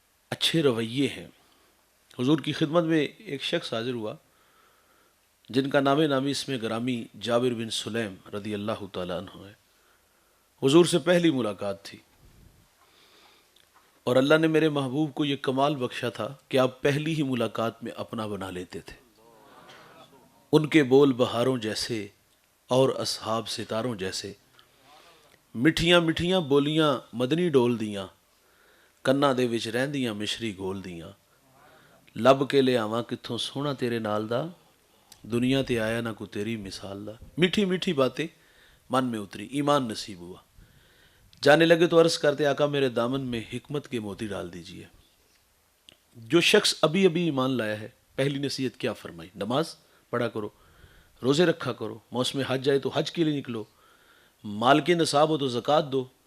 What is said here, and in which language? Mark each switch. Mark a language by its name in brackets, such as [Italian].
[Urdu] اچھے رویے ہیں. حضور کی خدمت میں ایک شخص حاضر ہوا جن کا نام نامی اس میں گرامی جابر بن سلیم رضی اللہ تعالیٰ عنہ ہے. حضور سے پہلی ملاقات تھی اور اللہ نے میرے محبوب کو یہ کمال بخشا تھا کہ آپ پہلی ہی ملاقات میں اپنا بنا لیتے تھے. ان کے بول بہاروں جیسے اور اصحاب ستاروں جیسے، [Punjabi] مٹھیاں مٹھیاں بولیاں مدنی ڈول دیاں، کناں دے وچ رہندیاں مشری گول دیاں، لب کے لے آواں کتھوں سونا تیرے نال دا، دنیا تے آیا نہ کو تیری مثال دا. [Urdu] میٹھی میٹھی باتیں من میں اتری، ایمان نصیب ہوا. جانے لگے تو عرض کرتے آقا میرے دامن میں حکمت کے موتی ڈال دیجئے. جو شخص ابھی ابھی ایمان لایا ہے پہلی نصیحت کیا فرمائی؟ نماز پڑھا کرو، روزے رکھا کرو، موسم حج آئے تو حج کے لیے نکلو، مال کے نصاب ہو تو زکوٰۃ دو.